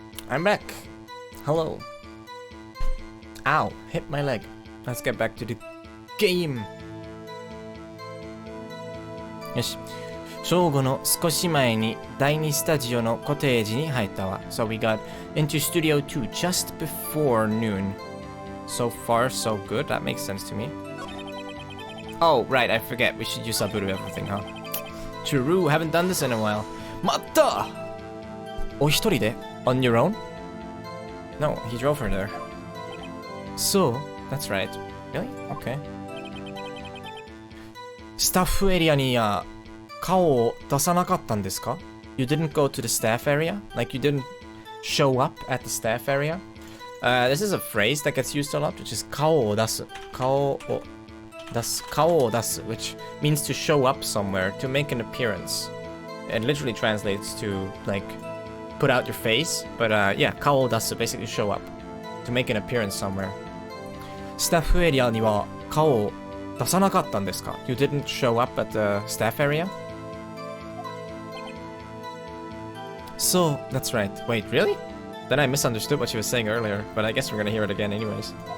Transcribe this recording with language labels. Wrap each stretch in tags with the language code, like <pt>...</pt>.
<en>I'm back. Hello. Ow, hit my leg. Let's get back to the game.</en> <ja>よし。正午の少し前に第2スタジオのコテージに入ったわ。</ja> <en>So we got into Studio 2 just before noon. So far, so good. That makes sense to me. Oh, right, I forget. We should use Saburu everything, huh? True, haven't done this in a while.</en> <ja>まったお一人で</ja> <en>On your own? No, he drove her there. So, that's right. Really? Okay.</en> <ja>スタッフエリアに顔を出さなかったんですか?</ja> <en>You didn't go to the staff area? Like you didn't show up at the staff area? This is a phrase that gets used a lot, which is 顔を出す。</en> <ja>顔を出す。</ja> <en>顔を出す, which means to show up somewhere, to make an appearance. It literally translates to, like, put out your face, but yeah, 顔を出す basically show up, to make an appearance somewhere.</en> <ja>スタッフエリアには顔を出さなかったんですか?</ja> <en>You didn't show up at the staff area? So, that's right. Wait, really? Then I misunderstood what she was saying earlier, but I guess we're gonna hear it again anyways.</en>